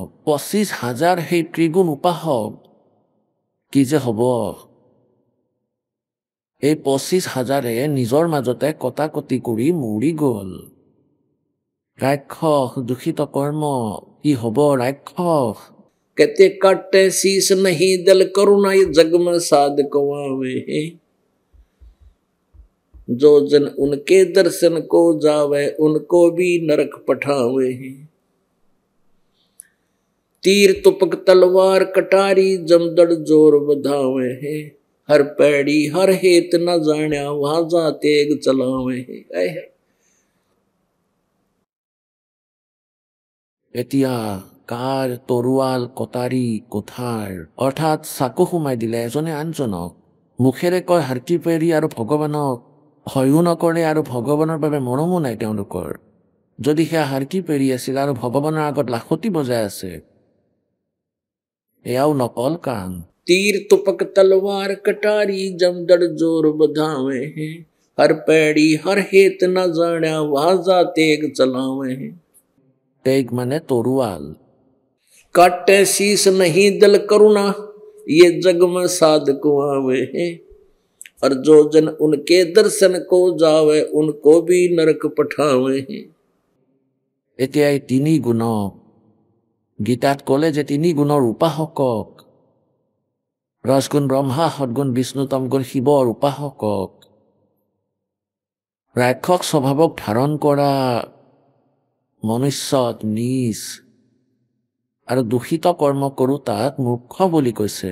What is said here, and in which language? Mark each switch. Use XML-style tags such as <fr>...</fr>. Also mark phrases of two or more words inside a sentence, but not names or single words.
<as>25,000 সেই ত্ৰিগুণ উপাসক, কি যে হ'ব। এই 25,000 নিজৰ মাজতে কটাকটি কৰি মৰি গ'ল। ৰাক্ষস, দূষিত কৰ্ম, কি হ'ব ৰাক্ষস।</as> <hi>कहते काटे शीस नहीं दल करुणा, ये जग में साध कवावे है। जो जन उनके दर्शन को जावे, उनको भी नरक पठावे है। तीर तुपक तलवार कटारी, जमदड़ जोर बधावे है। हर पैड़ी हर हेत न जाण्या, वहां जा तेग चलावे है।</hi> <as>এতিয়া কাৰ তৰোৱাল, কটাৰী, কোঠাৰ অৰ্থাৎ চাকু সোমাই দিলে এজনে আনজনক। মুখেৰে কয় হৰকিপেৰি আৰু ভগৱানক ভয়ো নকৰে আৰু ভগৱানৰ বাবে মৰমো নাই তেওঁলোকৰ। যদি সেয়া হৰকিপেৰি আছিল আৰু ভগৱানৰ আগত লাখতি বজাই আছে, এয়াও নকল কাম।</as> <hi>तीर तुपक तलवार कटारी, जमदड़ जोर बधावे है। हर पैड़ी हर हेत न जाण्या, वहां जा तेग चलावे है।</hi> <as>तेग মানে তৰোৱাল।</as> <hi>काटे शीस नहीं दल करुणा, ये जग में साध कुआवे है। और जो जन उनके दर्शन को जावे, उनको भी नरक पठावे है।</hi> <as>এতিয়া এই তিনি গুণক গীতাত ক'লে যে তিনি গুণৰ উপাসকক, ৰজগুণ ব্ৰহ্মা, সদগুণ বিষ্ণু, তমগুণ শিৱৰ উপাসকক, ৰাক্ষস স্বভাৱক ধাৰণ কৰা মনুষ্যত নিজ আৰু দূষিত কৰ্ম কৰোঁ তাক মূৰ্খ বুলি কৈছে।</as>